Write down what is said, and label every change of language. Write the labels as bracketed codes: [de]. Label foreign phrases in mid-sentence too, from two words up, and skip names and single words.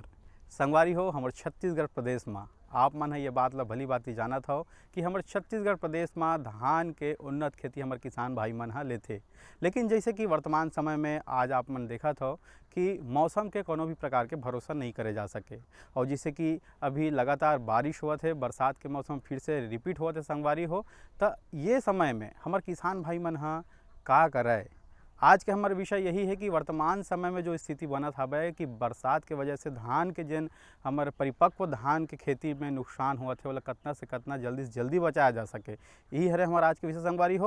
[hne] संगवारी हो हमारे छत्तीसगढ़ प्रदेश में आप मन है ये बात ला भली बात जानत हो कि हमारे छत्तीसगढ़ प्रदेश में धान के उन्नत खेती हमारे किसान भाई मन हा लेथे। लेकिन जैसे कि वर्तमान समय में आज आप मन देखत हो कि मौसम के कोनो भी प्रकार के भरोसा नहीं करे जा सके। और जैसे कि अभी लगातार बारिश हुआ थे, बरसात के मौसम फिर से रिपीट हुआ थे संगवारी हो, तो ये समय में हमारे किसान भाई मन हा का करे। आज के हमारे विषय यही है कि वर्तमान समय में जो स्थिति बनत हवे कि बरसात के वजह से धान के जिन हमारे परिपक्व धान के खेती में नुकसान हुआ थे, वाला कतना से कतना जल्दी से जल्दी बचाया जा सके, यही हरे हमारा आज के विषय संगवारी हो।